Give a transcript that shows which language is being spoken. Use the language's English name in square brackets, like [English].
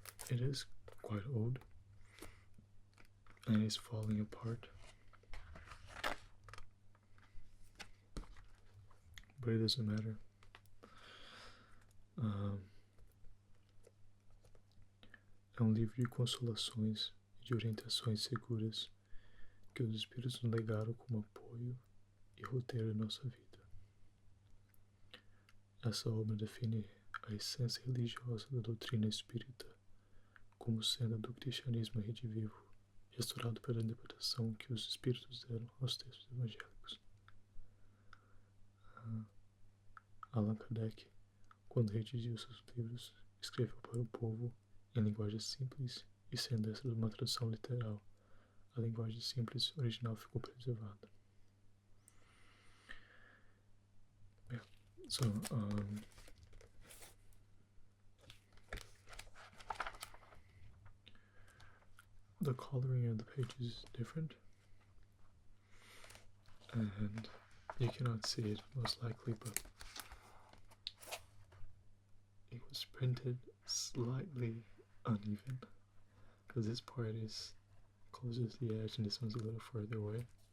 [English] It is quite old, and it's falling apart, but it doesn't matter. [Portuguese] É um livro de consolações e de orientações seguras que os Espíritos nos legaram como apoio e roteiro de nossa vida. Essa obra define a essência religiosa da doutrina espírita como sendo a do cristianismo redivivo, restaurado pela interpretação que os Espíritos deram aos textos evangélicos. Allan Kardec, quando redigiu seus livros, escreveu para o povo em linguagem simples e sendo essa uma tradução literal. A linguagem simples original ficou preservada. [English] So, the coloring of the pages is different, and you cannot see it most likely, but it was printed slightly uneven because this part is closest to the edge and this one's a little further away.